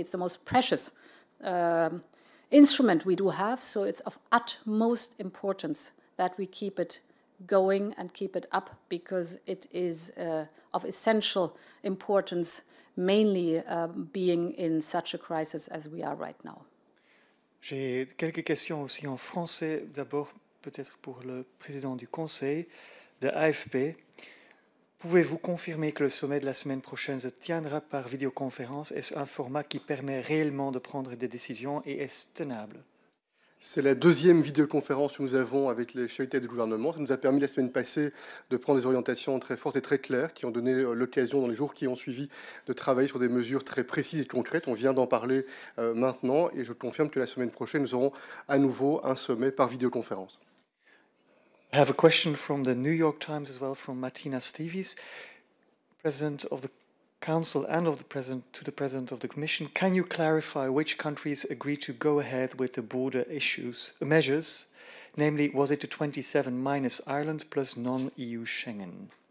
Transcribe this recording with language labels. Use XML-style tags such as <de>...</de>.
<en>It's the most precious instrument we do have. So it's of utmost importance that we keep it going and keep it up, because it is of essential importance, mainly being in such a crisis as we are right now.</en> <fr>J'ai quelques questions aussi en français. D'abord, peut-être pour le président du Conseil de AFP. Pouvez-vous confirmer que le sommet de la semaine prochaine se tiendra par vidéoconférence? Est-ce un format qui permet réellement de prendre des décisions et est-ce tenable? C'est la deuxième vidéoconférence que nous avons avec les chefs d'État et de gouvernement. Ça nous a permis la semaine passée de prendre des orientations très fortes et très claires qui ont donné l'occasion dans les jours qui ont suivi de travailler sur des mesures très précises et concrètes. On vient d'en parler maintenant et je confirme que la semaine prochaine, nous aurons à nouveau un sommet par vidéoconférence.</fr> <en>I have a question from the New York Times as well, from Martina Steves, President of the Council and of the to the President of the Commission. Can you clarify which countries agreed to go ahead with the border measures? Namely, was it the 27 minus Ireland plus non-EU Schengen?</en>